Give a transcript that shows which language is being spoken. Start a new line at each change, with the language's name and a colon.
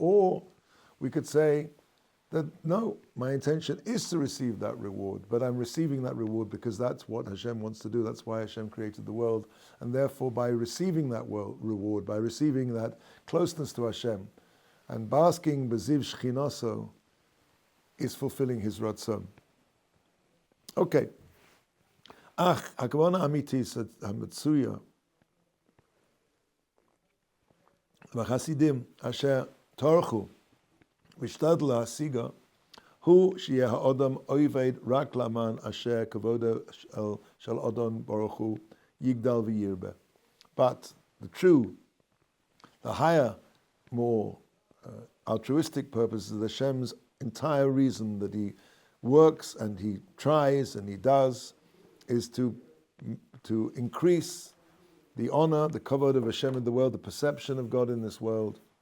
English: Or we could say that no, my intention is to receive that reward, but I'm receiving that reward because that's what Hashem wants to do. That's why Hashem created the world, and therefore by receiving that reward, by receiving that closeness to Hashem, and basking b'ziv shchinaso, is fulfilling his ratzon. Okay.
Hebrew: Ach, הכוונה האמיתית המצויה והחסידים אשר טרחו והשתדלו להשיגה הוא שיהיה האדם עובד רק למען אשר כבודו של אדון ברוך הוא יגדל וירבה.
English: But the higher, more altruistic purpose is Hashem's entire reason that he works and he tries and he does is to increase the honor, the kavod of Hashem in the world, the perception of God in this world.